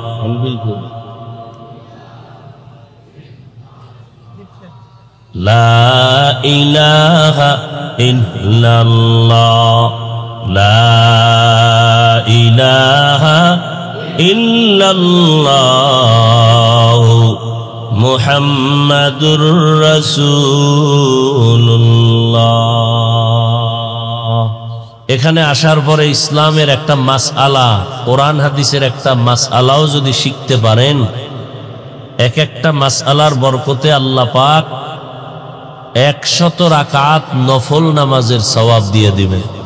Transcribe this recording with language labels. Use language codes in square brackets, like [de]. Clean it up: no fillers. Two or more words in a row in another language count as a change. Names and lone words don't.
[ar] لا الہ الا اللہ لا الہ الا اللہ محمد رسول اللہ [bn] এখানে আসার পরে ইসলামের একটা মাসআলা কোরআন হাদিসের একটা মাসআলাও যদি শিখতে পারেন এক একটা মাসআলার বরকতে আল্লাহ পাক 100 রাকাত নফল নামাজের সওয়াব দিয়ে দিবেন